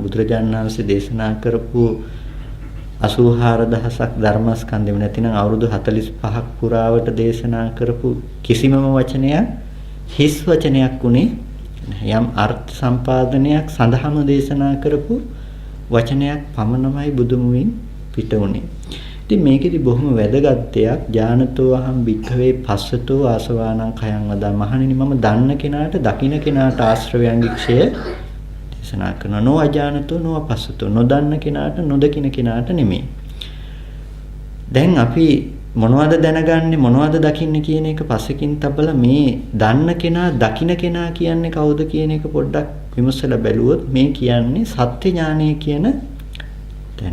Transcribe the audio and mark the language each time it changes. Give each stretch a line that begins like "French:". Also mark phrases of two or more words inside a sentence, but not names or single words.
Sinhala: බුදුරජාණන් වහන්සේ දේශනා කරපු 84000ක් ධර්මස්කන්ධෙම නැතිනම් අවුරුදු 45ක් පුරාවට දේශනා කරපු කිසිමම වචනයක් හිස් වචනයක් උනේ යම් අර්ථ සම්පාදනයක් සඳහාම දේශනා කරපු වචනයක් පමණමයි බුදුමුවින් පිට උනේ. ඉතින් මේකෙදි බොහොම වැදගත් දෙයක්
Pali: ඥානතෝ අහං භික්ඛවේ පස්සතෝ ආසවානං khයං වදා.
Sinhala: මහණෙනි මම දන්න කෙනාට දකින්න කෙනාට ආශ්‍රවයන්ගේ ක්ෂය දේශනා කරනවා.
Pali: නෝ අජානතෝ නෝ අපස්සතෝ.
Sinhala: නොදන්න කෙනාට නොදකින්න කෙනාට නෙමෙයි. දැන් අපි මොනවද දැනගන්නේ මොනවද දකින්නේ කියන එක පස්සකින් තබලා මේ දන්න කෙනා දකින්න කෙනා කියන්නේ කවුද කියන එක පොඩ්ඩක් විමසලා බැලුවොත් මේ කියන්නේ සත්‍ය ඥානය කියන තැන.